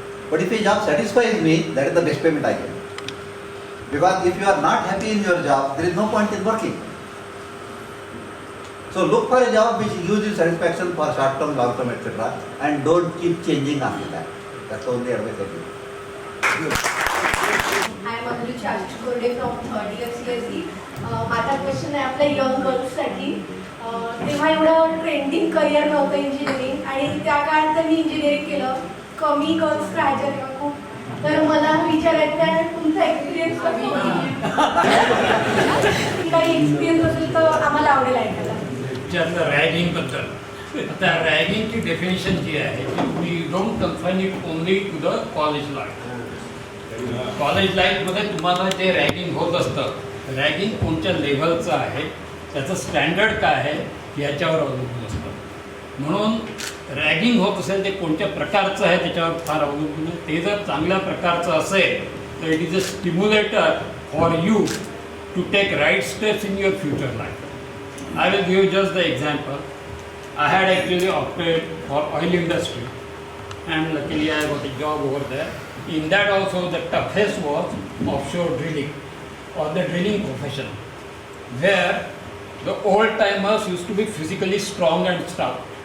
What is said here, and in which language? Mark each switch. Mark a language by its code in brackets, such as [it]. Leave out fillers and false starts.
[en] But if a job satisfies me, that is the best payment I get. Because if you are not happy in your job, there is no point in working. So look for a job which gives you satisfaction for short term, long term, etc. And don't keep changing after that. That's the only advice I give. I am Amravati from third year CSE. [mr] माझा question आहे आपल्या young गर्ल्ससाठी. तेव्हा एवढं trending career नव्हतं engineering आणि त्या काळात त्यांनी इंजिनिअरिंग केलं. कमी गर्ल्स राहायच्या तेव्हा खूप. तर मला विचारायचं आहे तुमचा एक्सपिरियन्स काही एक्सपिरियन्स असेल तर आम्हाला आवडेल ऐकायला. विचारलं रॅगिंगबद्दल. आता रॅगिंगची डेफिनेशन जी आहे [en] We don't confine it only to the college life. [mr] College लाईफमध्ये तुम्हाला जे रॅगिंग होत असतं, रॅगिंग कोणत्या लेव्हलचं आहे, त्याचं स्टँडर्ड काय आहे याच्यावर अवलंबून असतं. म्हणून रॅगिंग होत असेल ते कोणत्या प्रकारचं आहे त्याच्यावर फार अवलंबून आहे. ते जर चांगल्या प्रकारचं असेल तर [en] It is a stimulator for you to take right steps in your future life. I will give you just the example. I had actually opted for oil industry and luckily I got a job over there. In that also the toughest was offshore drilling or the drilling profession, where the old timers used to be physically strong and stout.